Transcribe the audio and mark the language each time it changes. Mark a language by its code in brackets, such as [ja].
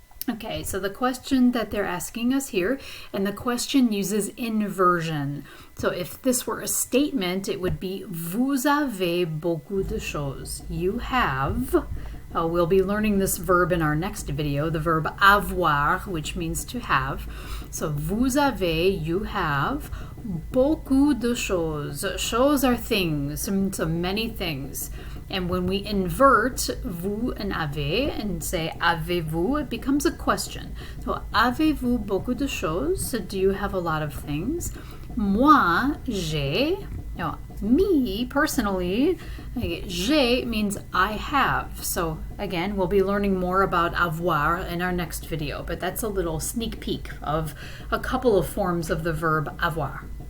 [en] Okay, so the question that they're asking us here, and the question uses inversion. So if this were a statement, it would be [fr] vous avez beaucoup de choses. [en] You have, we'll be learning this verb in our next video, the verb avoir, which means to have. So [fr] vous avez, [en] you have, [fr] beaucoup de choses. [en] Choses are things, so many things. And when we invert vous and avez and say [fr] avez-vous, [en] it becomes a question. So [fr] avez-vous beaucoup de choses? [en] So do you have a lot of things? [fr] Moi, j'ai. [en] Me, personally, [fr] j'ai [en] means I have. So again, we'll be learning more about avoir in our next video, but that's a little sneak peek of a couple of forms of the verb avoir.